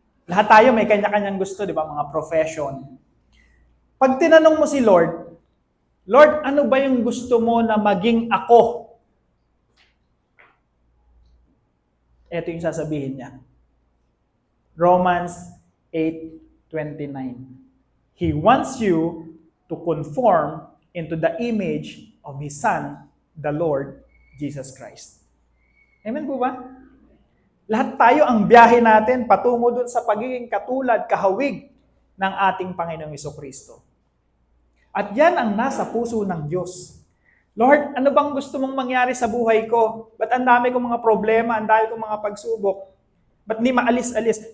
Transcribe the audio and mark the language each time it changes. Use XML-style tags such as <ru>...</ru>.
<tl>Lahat tayo may kanya-kanyang gusto, di ba? Mga profession. Pag tinanong mo si Lord, Lord, ano ba yung gusto mo na maging ako? Ito yung sasabihin niya.</tl> <en>Romans 8:29. He wants you to conform into the image of His Son, the Lord Jesus Christ.</en> <tl>Amen po ba? Lahat tayo ang biyahe natin patungo dun sa pagiging katulad, kahawig ng ating Panginoong Jesucristo. At yan ang nasa puso ng Diyos. Lord, ano bang gusto mong mangyari sa buhay ko? Ba't ang dami kong mga problema, ang dami kong mga pagsubok? Ba't di maalis-alis?</tl>